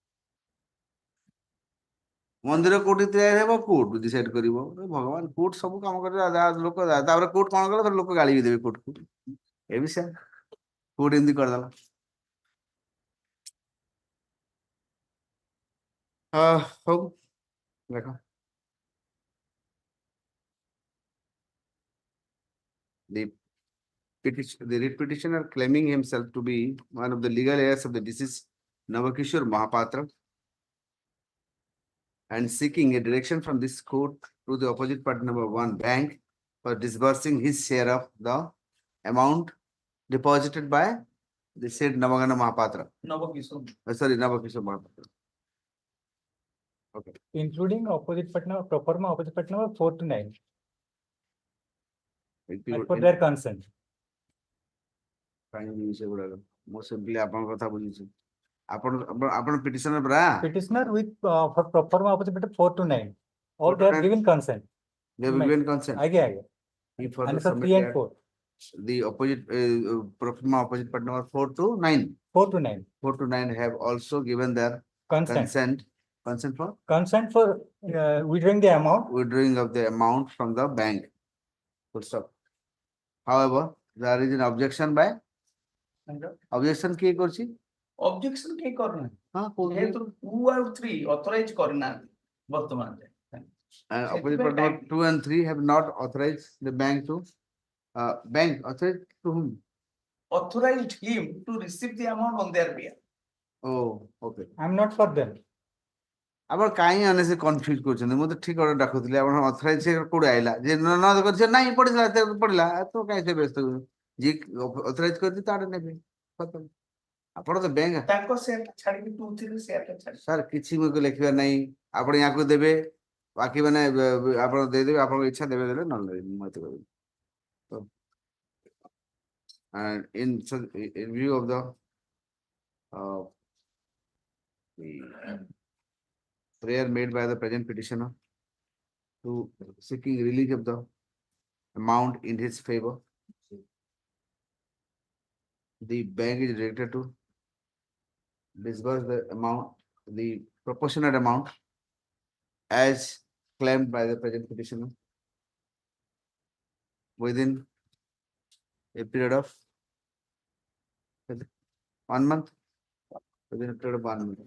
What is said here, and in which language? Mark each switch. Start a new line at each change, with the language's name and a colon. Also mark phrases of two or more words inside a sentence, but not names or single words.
Odia: ମନ୍ଦିର କୋଉଠି ତିଆରି ହେବ କୋର୍ଟ ଡିସାଇଡ କରିବ ଭଗବାନ କୋର୍ଟ ସବୁ କାମ କରିବ ଲୋକ ତାପରେ କୋର୍ଟ କଣ କଲେ ଲୋକ ଗାଳି ବି ଦେବେ କୋର୍ଟକୁ ଏ ବି ସେ କୋର୍ଟ ଏମିତି କରିଦେଲା। ହଉ ଦେଖ
English: the writ petitioner claiming himself to be one of the legal heirs of the deceased Navakishore Mahapatra and seeking a direction from this court to the opposite party number 1 bank for disbursing his share of the amount deposited by the said Navagana Mahapatra. Navakishore Mahapatra. Okay. Including opposite partner, proforma opposite partner 4 to 9. As per their consent.
Odia: ମୁଁ simply ଆପଣଙ୍କ କଥା ବୁଝୁଛି ଆପଣ ପିଟିସନର ପରା
English: Petitioner with for proforma opposite partner 4 to 9. All they have given consent. they have given consent. Aye. He further And for 3 and 4. The opposite proforma opposite partner number 4 to 9. 4 to 9. 4 to 9 have also given their consent for withdrawing the amount. Withdrawing of the amount from the bank. Full stop. However, there is an objection by objection
Odia: କିଏ କରୁଛି? objection କେହି କରୁନାହାନ୍ତି। ଯେହେତୁ 2 ଆଉ 3 ଅଥରାଇଜ କରିନାହାନ୍ତି ବର୍ତ୍ତମାନ
English: opposite partner 2 and 3 have not authorized the bank to bank authorized to whom? Authorized him to receive the amount on their behalf. Oh, okay. I'm not for them.
Odia: ଆପଣ କାହିଁ ଅନେସି କନଫ୍ୟୁଜ କରୁଛନ୍ତି ମୁଁ ତ ଠିକ ଅର୍ଡର ଡାକୁଥିଲି ଆପଣ ଅଥରାଇଜ କୋଉଠି ଆଇଲା ଯେ ନ କରିছে ନାଇଁ ପଡିଲା ତ କାହିଁ ସେ ବ୍ୟସ୍ତ ଯିଏ ଅଥରାଇଜ କରିଛି ତାର ନେବେ ଆପଣ ତ ବ୍ୟାଙ୍କ ତାଙ୍କ ସେୟାର ଛାଡିକି 2 3 ସେୟାର ଛାଡି ସାର୍ କିଛି ମୁଁ ଲେଖିବାର ନାହିଁ ଆପଣ ୟାକୁ ଦେବେ ବାକି ମାନେ ଆପଣ ଦେଇଦେବେ ଆପଣଙ୍କ ଇଚ୍ଛା ଦେବେ ଦେଲେ ନହେଲେ ମୁଁ ଏତେ କହିବି
English: and in view of the prayer made by the present petitioner to seeking release of the amount in his favor, the bank is directed to disburse the amount, the proportionate amount as claimed by the present petitioner within a period of 1 month, within a period of 1 month.